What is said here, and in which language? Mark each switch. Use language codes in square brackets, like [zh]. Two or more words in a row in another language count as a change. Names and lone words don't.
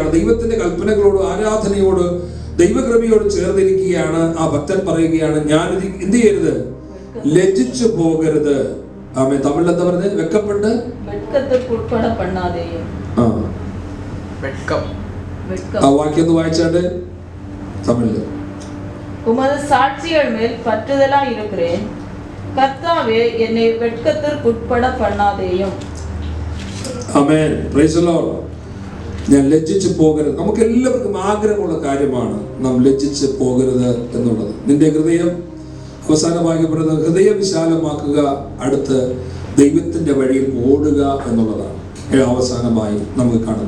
[ml] ദൈവത്തിന്റെ കൽപ്പനകളോട്, ആരാധനയോട്, ദൈവകൃപയോട് ചേർന്നിരിക്കുകയാണ്. ആ ഭക്തൻ പറയുകയാണ്, ഞാൻ എന്ത് ചെയ്യരുത്? ലജ്ജിച്ചു പോകരുത്. ആമേൻ. തമിഴിൽ എന്താ പറഞ്ഞത്? വെക്കപ്പെട്ട് ആ വാക്യം ഒന്ന് വായിച്ചാണ്ട് തമിഴില്. [ta] உமது சாட்சிகள் மேல் பற்றுதலாய் இருக்கிறேன், கர்த்தாவே என்னை வெட்கத்திற்குட்பட பண்ணாதேயும். [ml] ആമേൻ. [en] Praise the Lord. [ml] ഞാൻ ലജ്ജിച്ചു പോകരുത്. നമുക്ക് എല്ലാവർക്കും ആഗ്രഹമുള്ള കാര്യമാണ് നാം ലജ്ജിച്ച് പോകരുത് എന്നുള്ളത്. നിന്റെ ഹൃദയം അവസാനമായി പറയുന്നത് ഹൃദയ വിശാലമാക്കുക, അടുത്ത് ദൈവത്തിന്റെ വഴിയിൽ ഓടുക എന്നുള്ളതാണ് അവസാനമായി നമുക്ക് കാണുന്നത്.